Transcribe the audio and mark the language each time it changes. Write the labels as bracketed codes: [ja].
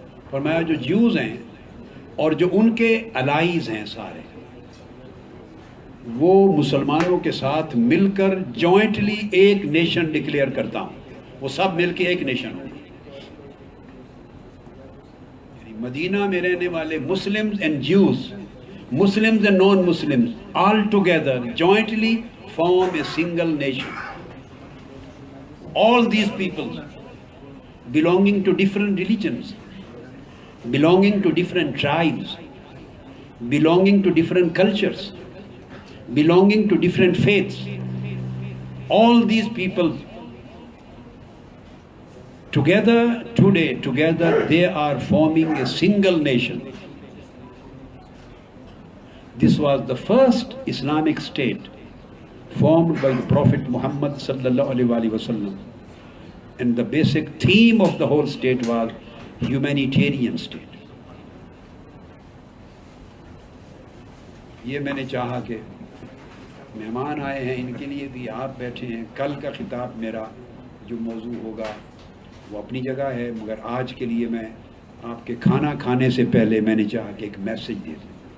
[ur] فرمایا جو جیوز ہیں اور جو ان کے الائیز ہیں سارے، وہ مسلمانوں کے ساتھ مل کر جوائنٹلی ایک نیشن ڈکلیئر کرتا ہوں. وہ سب مل کے ایک نیشن ہوں. مدینہ میں رہنے والے [en] Muslims and Jews, Muslims and non Muslims, all together jointly form a single nation. All these people belonging to different religions, belonging to different tribes, belonging to different cultures, belonging to different faiths, all these people together today, together they are forming a single nation. This was the first Islamic state formed by the Prophet Muhammad sallallahu alaihi wasallam, and the basic theme of the whole state was humanitarian state. [ur] یہ میں نے چاہا کہ مہمان آئے ہیں ان کے لیے بھی آپ بیٹھے ہیں. کل کا خطاب میرا جو موضوع ہوگا وہ اپنی جگہ ہے، مگر آج کے لیے میں آپ کے کھانا کھانے سے پہلے میں نے چاہا کہ ایک میسج دے دوں.